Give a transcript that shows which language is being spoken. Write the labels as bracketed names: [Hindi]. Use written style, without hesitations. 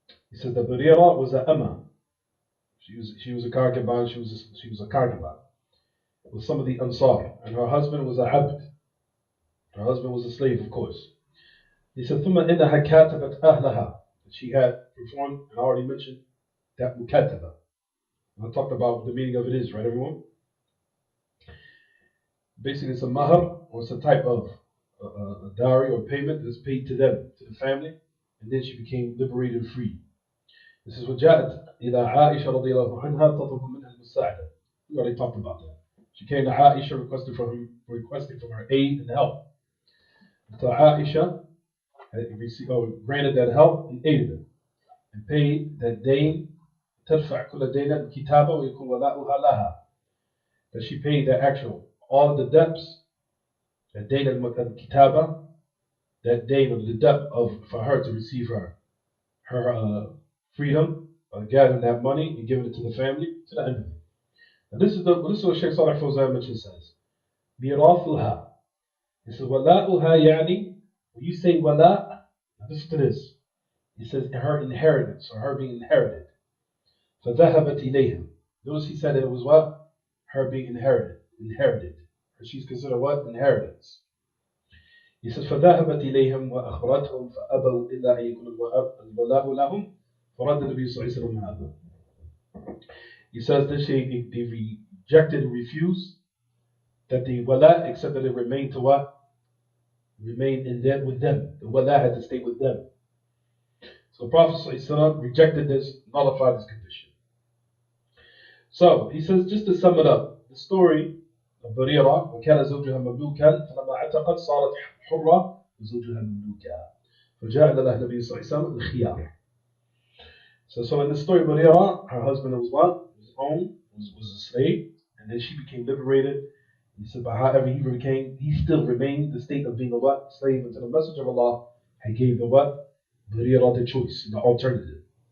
[English] He said that Barira was a Amma. She was a concubine, she was a concubine with some of the Ansar, and her husband was a Abd. Her husband was a slave, of course. He said, [Arabic] ثم إنها كاتبت أهلها. [English] She had performed, and I already mentioned, that mukataba. I talked about what the meaning of it is, right, everyone? Basically, it's a mahar, or it's a type of a dowry or payment that's paid to them, to the family, and then she became liberated and free. This is what [Arabic] جاءت إلى عائشة رضي الله عنها تطلب منها المساعدة. [English] We already talked about that. She came to Aisha requesting from her aid and help. So Aisha granted that help and aided her and paid that dain. [Arabic] تدفع كل دين الكتابة ويكون ولاؤها لها. [English] That she paid the actual all of the debts. That dain al-kitaba, that dain of the debt of for her to receive her freedom, gathering that money and giving it to the family to the end of it. Now this is what Shaykh Salih Fawzan mentions says. [Arabic] ميراثها. [English] He says [Arabic] ولاؤها يعني, [English] when you say wala, now listen to this. He says her inheritance, or her being inherited. [Arabic] فذهبت إليهم. [English] Notice he said that it was what? Her being inherited. She's considered what? Inheritance. He says [Arabic] فذهبت إليهم وأخبرتهم فأبوا إلا أن يكون الولاء لهم فرد النبي صلى الله عليه وسلم هذا. [English] He says that they rejected and refused that the wala, except that it remained to what? Remained in them, with them. The wala had to stay with them. So the Prophet ﷺ rejected this, nullified this condition. So he says, just to sum it up, the story of Barira, [Arabic] وكان زوجها مملوكا فلما اعتقت صارت حرة وزوجها مملوكا فجاء لها النبي صلى الله عليه وسلم الخيار. [English] So in the story of Barira, her husband was what? Was a slave, and then she became liberated. He said, but however he still remained the state of being a what? Slave until the Messenger of Allah had gave the what? Barira the choice, the alternative.